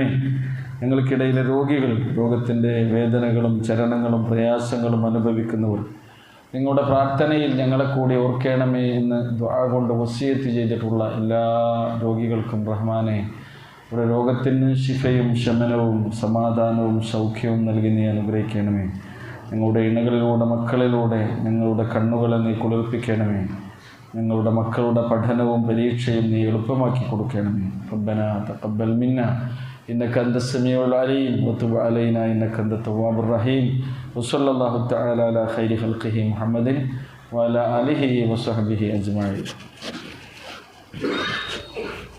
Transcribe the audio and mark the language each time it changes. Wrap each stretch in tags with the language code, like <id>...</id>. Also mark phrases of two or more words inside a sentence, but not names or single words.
<ml>ഞങ്ങൾക്കിടയിലെ രോഗികൾ, രോഗത്തിൻ്റെ വേദനകളും ചലനങ്ങളും പ്രയാസങ്ങളും അനുഭവിക്കുന്നവർ, നിങ്ങളുടെ പ്രാർത്ഥനയിൽ ഞങ്ങളെ കൂടി ഓർക്കണമേ എന്ന് ദുആ കൊണ്ട് വസിയത്ത് ചെയ്തിട്ടുള്ള എല്ലാ രോഗികൾക്കും റഹ്മാനെ ഇവിടെ രോഗത്തിന് ശിഫയും ശമനവും സമാധാനവും സൗഖ്യവും നൽകി നീ അനുഗ്രഹിക്കണമേ. ഞങ്ങളുടെ ഇണകളിലൂടെ മക്കളിലൂടെ ഞങ്ങളുടെ കണ്ണുകളെ നീ കുളിർപ്പിക്കണമേ. ഞങ്ങളുടെ മക്കളുടെ പഠനവും പരീക്ഷയും നീ എളുപ്പമാക്കി കൊടുക്കണമേ.</ml> <ar>ربنا تقبل منا إنك أنت السميع العليم وتب علينا إنك أنت التواب الرحيم وصلى الله تعالى على خير خلقه محمد وعلى آله وصحبه أجمعين.</ar>